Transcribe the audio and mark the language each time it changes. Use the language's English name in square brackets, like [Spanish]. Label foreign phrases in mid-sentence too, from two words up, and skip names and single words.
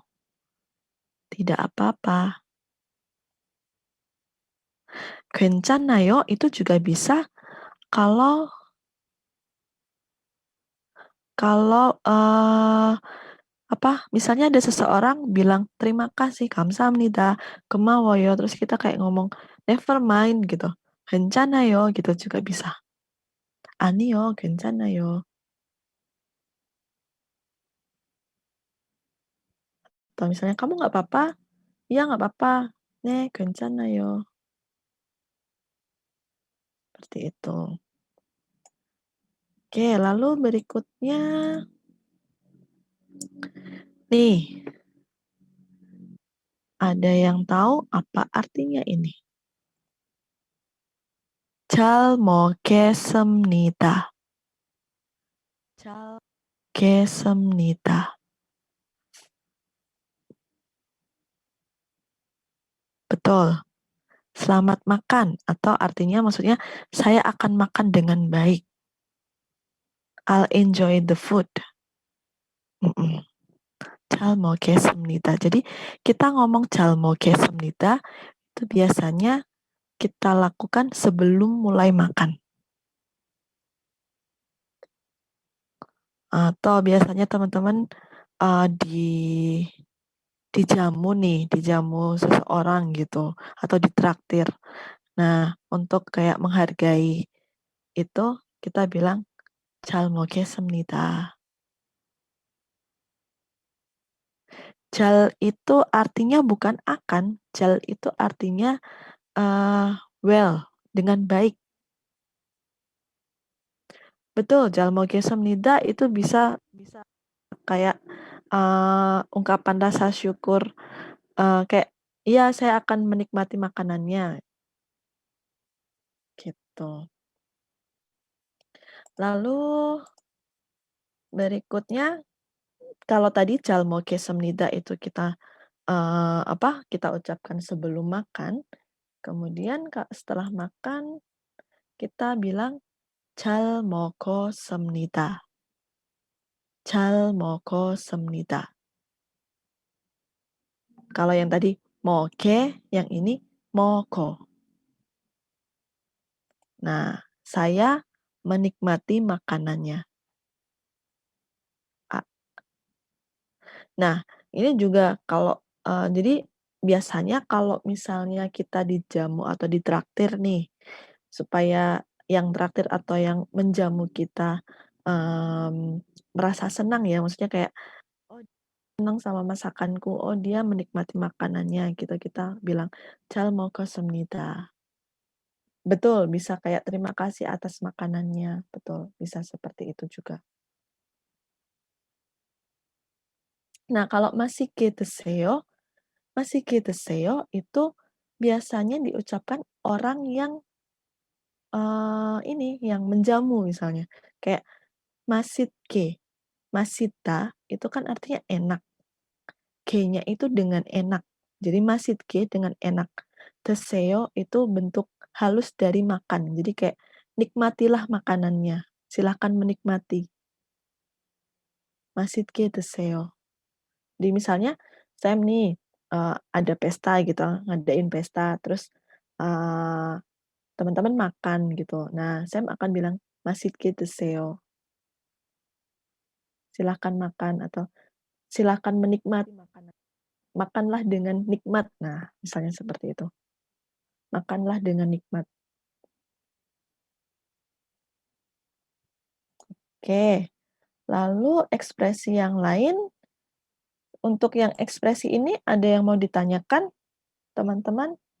[Indonesian] Tidak apa-apa. 괜찮아요 itu juga bisa kalau kalau, misalnya ada seseorang bilang, "Terima kasih, [Korean] 감사합니다, 고마워요," [Indonesian] terus kita kayak ngomong, [English] "Never mind," [Indonesian] gitu, "괜찮아요," gitu juga bisa. [Korean] "아니요, 괜찮아요." [Indonesian] Atau misalnya, "Kamu nggak apa-apa?" "Iya, nggak apa-apa." "네, 괜찮아요." Seperti itu. Oke, lalu berikutnya nih, ada yang tahu apa artinya ini? [Korean] 잘 먹겠습니다. 잘 먹겠습니다. [Indonesian] Betul. Selamat makan atau artinya maksudnya saya akan makan dengan baik. [English] I'll enjoy the food. Mhm. [Korean] 잘 먹겠습니다. [Indonesian] Jadi kita ngomong [Korean] 잘 먹겠습니다 [Indonesian] itu biasanya kita lakukan sebelum mulai makan. Atau biasanya teman-teman, dijamu nih, dijamu seseorang gitu atau ditraktir. Nah, untuk kayak menghargai itu kita bilang [Korean] 잘 먹겠습니다. [Indonesian] Jal itu artinya bukan akan, jal itu artinya, well, dengan baik. Betul, [Korean] 잘 먹겠습니다 [Indonesian] itu bisa kayak, ungkapan rasa syukur, kayak, "Iya, saya akan menikmati makanannya," gitu. Lalu berikutnya, kalau tadi [Korean] 잘 먹겠습니다 [Indonesian] itu kita, kita ucapkan sebelum makan, kemudian setelah makan kita bilang [Korean] 잘 먹었습니다. [Indonesian] 잘 먹었습니다. Kalau yang tadi 먹게, yang ini 먹어. Nah, saya menikmati makanannya. A Nah, ini juga kalau, jadi biasanya kalau misalnya kita dijamu atau ditraktir nih, supaya yang traktir atau yang menjamu kita, merasa senang ya, maksudnya kayak, "Oh, senang sama masakanku, oh dia menikmati makanannya," gitu, kita bilang, [Korean] "잘 먹었습니다." [Indonesian] Betul, bisa kayak terima kasih atas makanannya, betul, bisa seperti itu juga. Nah, kalau [Korean] "맛있게 드세요", "맛있게 드세요" [Indonesian] itu biasanya diucapkan orang yang, yang menjamu misalnya, kayak "맛있게", "맛있다" itu kan artinya enak, G-nya itu dengan enak, jadi "맛있게" dengan enak, "드세요" itu bentuk halus dari makan, jadi kayak nikmatilah makanannya, silakan menikmati, [Korean] "맛있게 드세요." [Indonesian] Di misalnya saya nih, ada pesta gitu, ngadain pesta, terus, eee, teman-teman makan gitu. Nah, saya akan bilang, [Korean] "맛있게 드세요." [Indonesian] Silahkan makan atau silakan menikmati makanan. Makanlah dengan nikmat. Nah, misalnya seperti itu. Makanlah dengan nikmat. Oke, lalu ekspresi yang lain, untuk yang ekspresi ini ada yang mau ditanyakan, teman-teman?